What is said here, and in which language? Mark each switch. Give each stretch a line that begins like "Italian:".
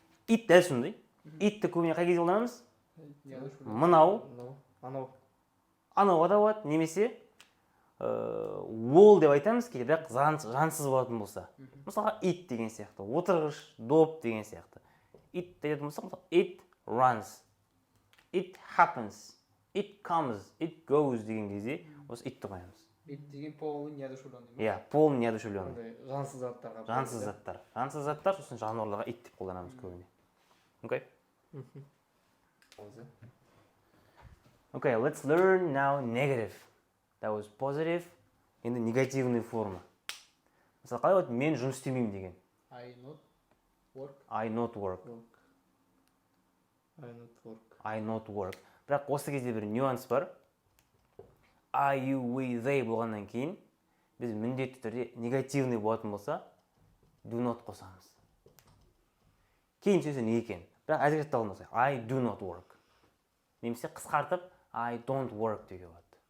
English: Eat
Kazakh: дәл сондай. Eat-ті көбіне қай кезде қолданамыз? Мынау. Анауға да болады. Немесе ол деп айтамыз кейде, бірақ жансыз болатын болса. Мысалға eat деген сияқты. Отырғыш, доп деген сияқты. It деген болса,
English: it runs. It happens. It comes. It goes
Kazakh: деген кезде осы it-ті қоямыз. It деген
Russian: полный неодушевленный.
Kazakh: Иә,
Russian: полный неодушевленный.
Kazakh: Жансыз заттарға. Жансыз заттар, сосын жануарларға it деп қолданамыз көбіне.
English: Okay? Okay, let's learn now negative. That was positive.
Kazakh: Енді негативный форма. Мысалы, қалай болады? Мен жұмыс істемеймін деген.
English: I not Work. I not work. Work. I not work. I not work.
Kazakh: Бірақ осы кезде бір нюанс бар.
English: I, you, we, they
Kazakh: болғаннан кейін біз міндетті түрде негативный болатын болса
English: do not
Kazakh: қосамыз. Кейін сөзі не екен? Бірақ әзірге талмаса
English: I do not work.
Kazakh: Немесе қысқартып
English: I don't work
Kazakh: деуге болады.